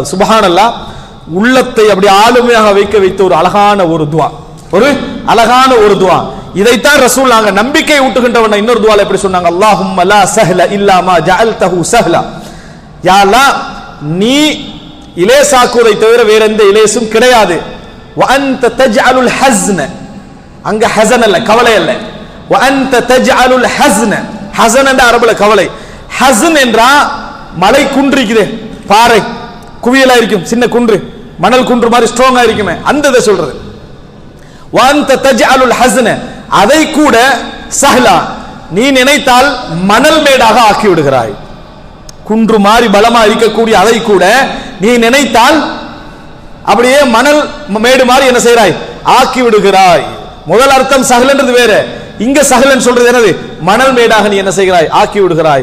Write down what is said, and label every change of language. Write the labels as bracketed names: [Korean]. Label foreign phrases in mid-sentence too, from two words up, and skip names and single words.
[Tamil] சுப்ஹானல்லாஹ், உள்ளத்தை அப்படி ஆளுமையாக வைக்க வைத்த ஒரு அழகான ஒரு துஆ, ஒரு அழகான ஒரு துஆ. இதைத்தான் ரசூல் நாங்க நம்பிக்கை ஊட்டுகின்றவன இன்னொரு துஆல எப்படி சொன்னாங்க, [Arabic] اللهم لا سهل إلا ما جعلته سهلا, [Tamil] யா அல்லாஹ் நீ இலேசாக்குவதை தவிர வேற எந்த இலேசும் கிடையாது. [Arabic] وأنت تجعل الحزن [Tamil] அங்க ஹஸன் அல்ல, கவலை அல்ல. [Arabic] وأنت تجعل الحزن [Tamil] ஹஸன் என்ற அரபுல கவலை. ஹஸன் என்றா மலை குன்று இருக்குதே, பாறை குவியலா இருக்கும், சின்ன குன்று மணல் குன்று மாதிரி ஸ்ட்ராங்கா இருக்குமே, அந்த இதை சொல்றது. [Arabic] وأنت تجعل الحزن [Tamil] அதை கூட சஹ்லா நீ நினைத்தால் மணல் மேடாக ஆக்கி விடுகிறாய். குன்று மாறி பலமா இருக்கக்கூடிய அதை கூட நீ நினைத்தால் அப்படியே மணல் மேடு மாதிரி என்ன செய்கிறாய், ஆக்கி விடுகிறாய். முதல் அர்த்தம் சஹ்லன்றது வேற, இங்க சஹ்லன் சொல்றது என்னது, மணல் மேடாக நீ என்ன செய்கிறாய், ஆக்கி விடுகிறாய்.